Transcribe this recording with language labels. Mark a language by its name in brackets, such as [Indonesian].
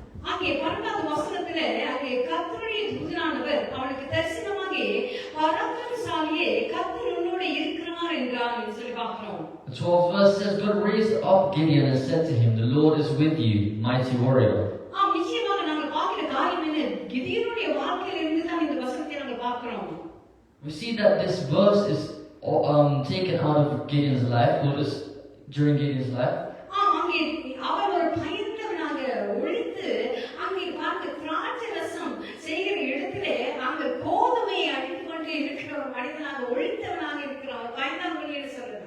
[Tamil] அங்கே 12வது வசனத்திலே அங்கே கர்த்தருடைய தூதனானவர் அவனுக்கு தரிசனமாகி பராக்கிரமசாலியே கர்த்தர் உன்னோடு இருக்கிறார் என்றார் என்று சொல்லி பார்க்கிறோம். [English] the 12th verse says, God raised up Gideon and said to him, the Lord is with you, mighty warrior. [Tamil] ஆம், நிச்சயமாக நாங்கள் பார்க்கிற காரியம் என்ன? கிதியோனுடைய வாழ்க்கையில இருந்து தான் இந்த வசனத்தை நாங்கள் பார்க்கிறோம். [English] We see that this verse is taken out of Gideon's life, or is during Gideon's life. [Tamil] ஆம், அங்கே அவன் ஒரு பயந்தவனாக ஒழித்து அங்கே பார்க்க திராட்சை ரசம் செய்கிற இடத்திலே அங்கே கோதுமையை அடித்துக் கொண்டு இருக்கிற ஒரு மனிதனாக ஒழித்தவனாக இருக்கிறான், பயந்தாங்க என்று சொல்றார்.